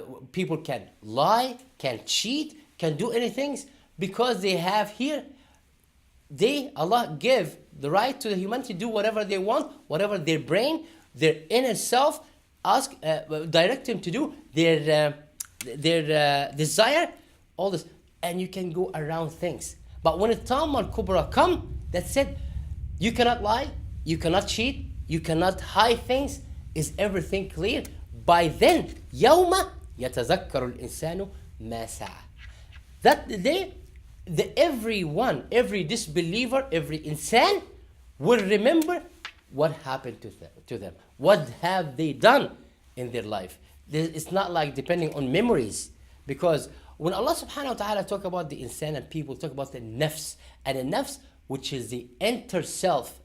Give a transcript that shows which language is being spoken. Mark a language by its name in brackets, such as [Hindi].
[English] People can lie, can cheat, can do anything, because they have here, Allah give the right to the humanity to do whatever they want, whatever their brain, their inner self direct them to do, their desire, all this, and you can go around things. But when the Tam al-Kubra come, that's it. You cannot lie, you cannot cheat, you cannot hide things. Is everything clear? By then, [Arabic] يَوْمَ يَتَذَكَّرُ الْإِنسَانُ مَا سَعَى. [English] That the day, every disbeliever, every insan will remember what happened to them. What have they done in their life? It's not like depending on memories. Because when Allah subhanahu wa ta'ala talk about the insan, and people talk about the nafs, and the nafs, which is the inner self.